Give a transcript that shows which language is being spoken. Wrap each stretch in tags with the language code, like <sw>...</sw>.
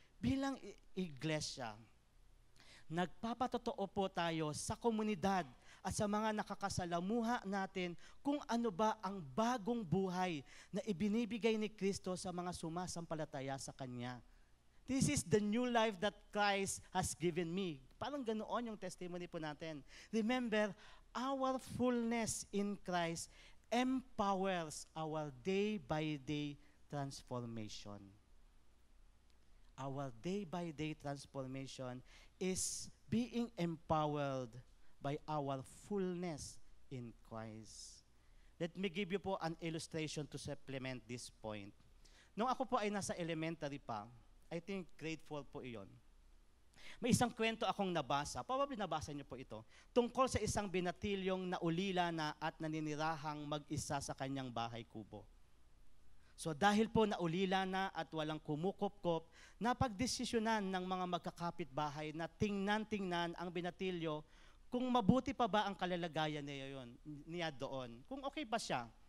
<tl>Bilang iglesia, nagpapatotoo po tayo sa komunidad at sa mga nakakasalamuha natin kung ano ba ang bagong buhay na ibinibigay ni Kristo sa mga sumasampalataya sa Kanya.</tl> <en>This is the new life that Christ has given me.</en> <tl>Parang ganoon yung testimony po natin.</tl> <en>Remember, our fullness in Christ empowers our day-by-day transformation. Our day-by-day transformation is being empowered by our fullness in Christ. Let me give you po an illustration to supplement this point.</en> <tl>Nung ako po ay nasa elementary pa,</tl> <en>I think grade 4</en> <tl>po iyon, may isang kwento akong nabasa, probably nabasa niyo po ito, tungkol sa isang binatilyong naulila na at naninirahang mag-isa sa kanyang bahay kubo. So dahil po naulila na at walang kumukop-kop, napagdesisyonan ng mga magkakapit-bahay na tingnan-tingnan ang binatilyo kung mabuti pa ba ang kalalagayan niya doon. Kung okay pa siya.</tl>